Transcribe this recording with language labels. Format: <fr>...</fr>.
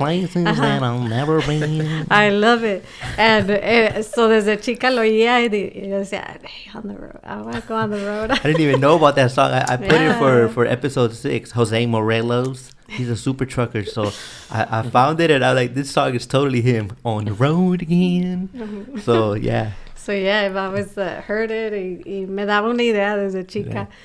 <en>Places that I'll never be. I love it. And so</en> <es>desde chica lo oía y yo decía,</es> <en>hey, on the road. I want to go on the road. I didn't even know about that song. I put it for episode 6. Jose Morelos. He's a super trucker. So I found it and I was like, this song is totally him. On the road again. So, yeah. So yeah, I've always heard it</en> <es>y me daba una idea desde chica,</es> <en>yeah.</en>